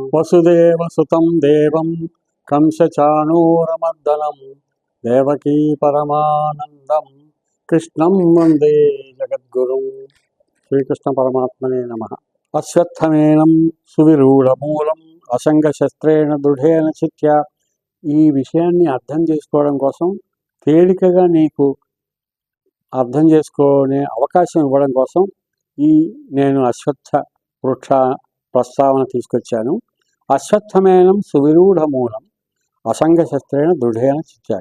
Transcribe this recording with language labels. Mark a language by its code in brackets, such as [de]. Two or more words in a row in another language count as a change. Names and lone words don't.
[sa] वसुदेवसुतं देवं कंसचाणूरमर्दनं देवकी परमानन्दं कृष्णं वन्दे जगद्गुरुं। श्रीकृष्ण परमात्मने नमः। अश्वत्थमेनं सुविरूढमूलं असंगशस्त्रेण दृढेन चित्या। [te] ఈ విషయాన్ని అర్థం చేసుకోవడం కోసం, తేలికగా నీకు అర్థం చేసుకునే అవకాశం ఇవ్వడం కోసం నేను అశ్వత్థ వృక్ష ప్రస్తావన తీసుకొచ్చాను. [sa] अश्वत्थमेनं सुविरूढ मूलं असंगशस्त्रेण दृढेन चित्य.